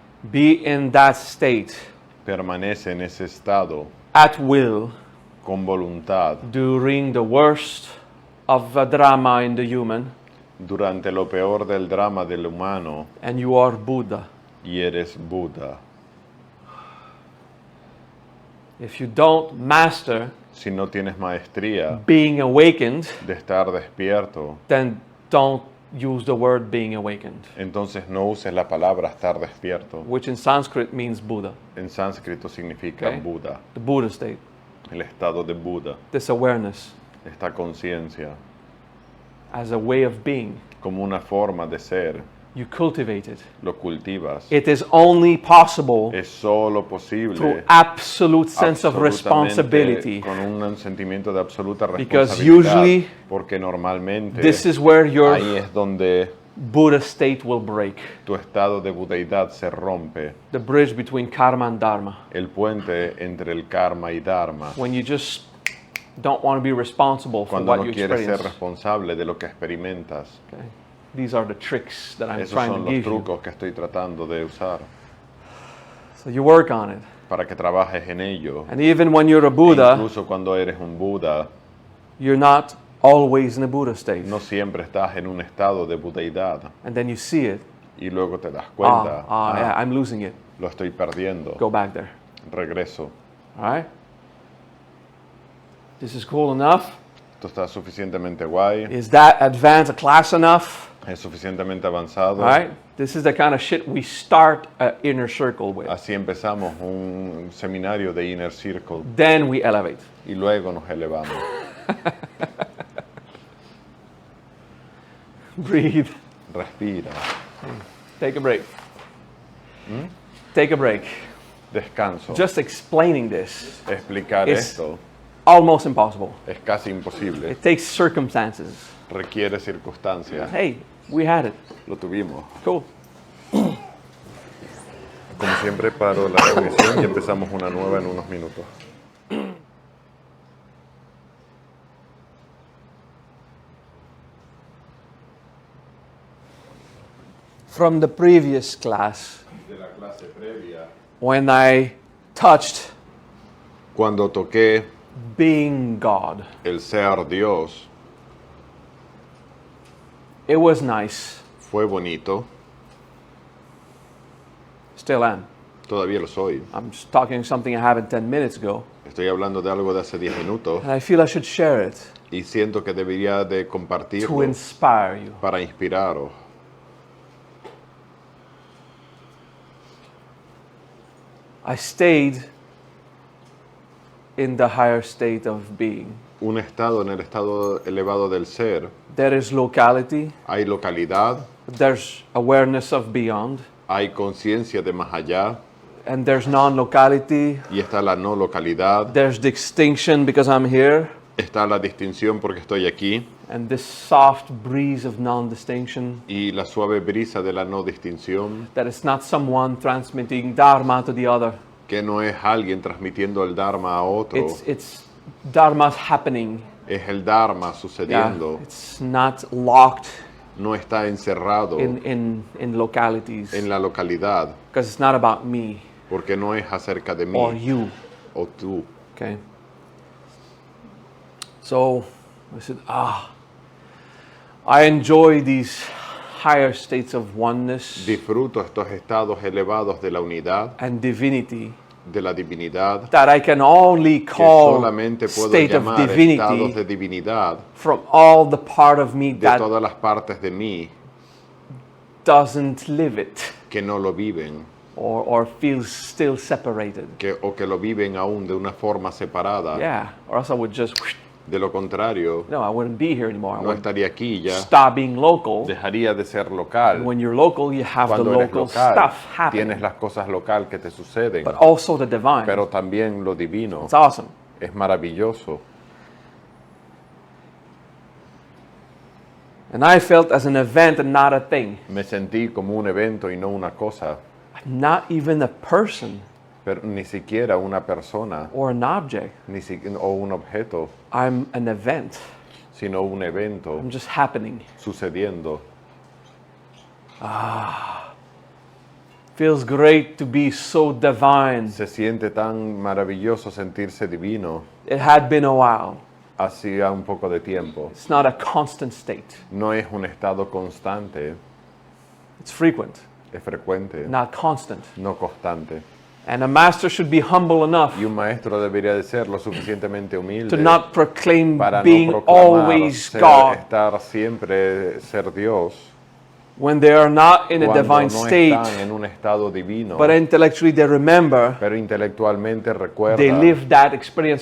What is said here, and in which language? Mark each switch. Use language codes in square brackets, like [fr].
[en] Be in that state [es] Permanece en ese estado [en] at will [es] con voluntad [en] during the worst of a drama in the human, [es] durante lo peor del drama del humano [en] and you are Buddha. [es] y eres Buda. [en] If you don't master [es] Si no tienes maestría [en] being awakened, [es] de estar despierto, [en] then don't use the word being awakened, [es] entonces no uses la palabra estar despierto. [en] which in Sanskrit means Buddha, [es] En sánscrito significa [en] Okay. [es] Buda, [en] the Buddha state, [es] el estado de Buda, [en] this awareness [es] esta conciencia, [en] as a way of being. [es] como una forma de ser. [en] You cultivate it. [es] Lo cultivas. [en] It is only possible [es] Es solo [en] through [es] posible [en] absolute sense of [es] absolutamente [en] responsibility. [es] con un sentimiento de absoluta [en] Because [es] responsabilidad, [en] usually [es] porque normalmente [en] This is where your [es] ahí es donde [en] Buddha state will break. [es] tu estado de budeidad se rompe, [en] The bridge between karma and dharma. [es] el puente entre el karma y dharma, [en] When you just don't want to be responsible for [es] cuando [en] what [es] no [en] you [es] quieres ser [en] experience. [es] responsable de lo que experimentas. [en] Okay? These are the tricks that I'm [es] Esos [en] trying [es] son [en] to [es] los [en] give you. [es] trucos que estoy tratando de usar [en] So you work on it. [es] para que trabajes en ello. [en] And even when you're a [es] E [en] Buddha, [es] incluso cuando eres un Buda, [en] you're not always in a Buddha state. [es] no siempre estás en un estado de budeidad [en] And then you see it. [es] y luego te das cuenta, [en] Yeah, I'm losing it. [es] lo estoy perdiendo, [en] Go back there. [es] regreso. [en] All right? This is cool enough. [es] Esto está suficientemente guay, [en] Is that advanced a class enough? [es] es suficientemente avanzado. [en] All right? This is the kind of shit we start an inner circle with. [es] Así empezamos un seminario de Inner Circle [en] Then we elevate. [es] y luego nos elevamos. [en] Breathe. [es] Respira, [en] Take a break. Take a break. [es] descanso. [en] Just explaining this [es] Explicar [en] is [es] esto [en] almost impossible. [es] es casi imposible, [en] It takes circumstances. [es] requiere circunstancias. [en] Hey, we had it. [es] Lo tuvimos. [en] Cool. [es] Como siempre paro la transmisión y empezamos una nueva en unos minutos. [en] From the previous class, [es] De la clase previa, [en] when I touched [es] cuando toqué [en] being God, [es] el ser Dios, [en] it was nice. [es] fue bonito, [en] Still am. [es] todavía lo soy. [en] I'm just talking something I happened 10 minutes ago, [es] Estoy hablando de algo de hace 10 minutos [en] and I feel I should share it [es] y siento que debería de [en] to [es] compartirlo [en] inspire you. [es] para inspiraros. [en] I stayed in the higher state of being. [es] un estado en el estado elevado del ser. [en] There is locality, [es] Hay localidad, [en] there's awareness of beyond, [es] hay conciencia de más allá [en] and there's non-locality, [es] y está la no localidad. [en] there's distinction because I'm here, [es] Está la distinción porque estoy aquí [en] and this soft breeze of non-distinction, [es] y la suave brisa de la no distinción, [en] that it's not someone transmitting dharma to the other. [es] que no es alguien transmitiendo el Dharma a otro, [en] It's dharma's happening. [es] es el Dharma [en] Yeah, [es] sucediendo, [en] it's not locked [es] no está encerrado [en] in localities, [es] en la localidad, [en] because it's not about me [es] porque no es acerca de [en] or [es] mí [en] you. [es] o tú. [en] Okay. So I said, I enjoy these higher states of oneness [es] Disfruto estos estados elevados de la unidad, [en] and divinity [es] de la divinidad, [en] that I can only [es] que [en] call [es] solamente puedo [en] state of [es] llamar estados [en] divinity [es] de divinidad [en] from all the part of me [es] de [en] that [es] todas las partes de mí [en] doesn't live it [es] que no lo viven, [en] or feels still separated. [es] o que lo viven aún de una forma separada. [en] Yeah, or else I would just, [es] De lo contrario, [en] no, I wouldn't be here anymore. I [es] no [en] would [es] estaría aquí ya, [en] stop being local. [es] dejaría de ser local. [en] When you're local, you have the [es] Cuando eres [en] local [es] local, [en] stuff happening, [es] tienes las cosas local que te suceden, [en] but also the divine. [es] pero también lo divino. [en] It's awesome. [es] Es maravilloso. [en] And I felt as an event and not a thing. [es] Me sentí como un evento y no una cosa, [en] Not even a person [es] pero ni siquiera una persona [en] or an object. [es] o un objeto, [en] I'm an event. [es] sino un evento [en] I'm just happening. [es] sucediendo. [en] Feels great to be so divine. [es] Se siente tan maravilloso sentirse divino. [en] It had been a while. [es] Hacía un poco de tiempo. [en] It's not a constant state. [es] No es un estado constante, [en] It's frequent, [es] es frecuente, [en] not constant. [es] no constante. [en] And a master should be humble enough [es] Y un maestro debería de ser lo suficientemente humilde [en] to not proclaim [es] para [en] being [es] no proclamar [en] always [es] ser, [en] God [es] estar siempre ser Dios [en] when they are not in a [es] cuando [en] divine [es] no [en] state, [es] están en un estado divino, [en] but intellectually they remember [es] pero intelectualmente recuerdan [en] they live that experience